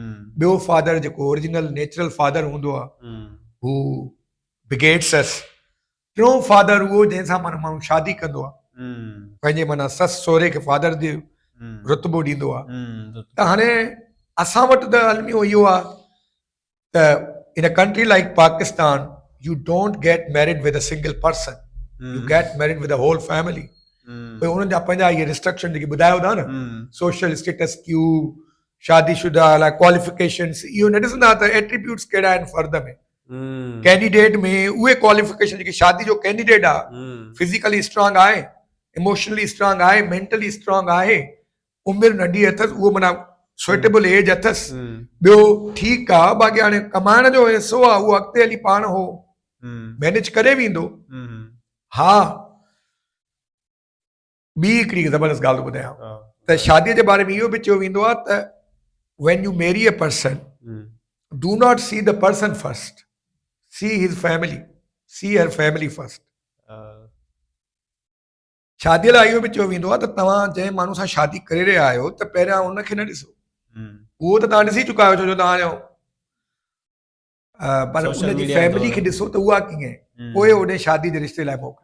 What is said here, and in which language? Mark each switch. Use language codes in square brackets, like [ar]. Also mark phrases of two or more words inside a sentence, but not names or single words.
[sd] ॿियो फादर जेको [en] original natural father [sd] हूंदो आहे, हू [en] begets us. [sd] टियों फादर उहो जंहिंसां माना माण्हू शादी कंदो आहे, पंहिंजे माना ससु सहुरे खे फादर जो रुतबो ॾींदो आहे। त हाणे असां वटि त अलमियो इहो आहे त [en] in a country like Pakistan you don't get married with a single person, you get married with a whole family. [sd] भई उन्हनि जा पंहिंजा इहे रिस्ट्रिक्शन जेके ॿुधायो था न, [en] social status [sd] क्यू, शादीशुदा लाइ क्वालिफिकेशंस, इहो न ॾिसंदा त एट्रीब्यूट्स कहिड़ा आहिनि फ़र्द में। कैंडिडेट में उहे क्वालिफिकेशन जेकी शादी जो कैंडिडेट आहे, [en] physically strong [sd] आहे, [en] emotionally strong [sd] आहे, [en] mentally strong [sd] आहे, उमिरि नंढी अथसि, उहो माना [en] suitable age [sd] अथसि, हम्म, ॿियो ठीकु आहे, बाक़ी हाणे कमाइण जो हिसो आहे, उहो अॻिते हली पाण हो मैनेज करे वेंदो। हा, ॿी हिकिड़ी ज़बरदस्त ॻाल्हि थो ॿुधायां त शादीअ जे बारे में इहो बि चयो वेंदो आहे त [en] when you marry a person, do not see the person first, see his family, see her family first. [sd] शादीअ लाइ इहो बि चयो वेंदो आहे त तव्हां जंहिं माण्हू सां शादी करे रहिया आहियो त पहिरियां हुनखे न ॾिसो, उहो त तव्हां ॾिसी चुका आहियो, छो जो तव्हांजो पर Social उनजी media फैमिली दौर। खे ॾिसो त उहा कीअं आहे, पोइ होॾे शादी जे रिश्ते लाइ मोकिलियो।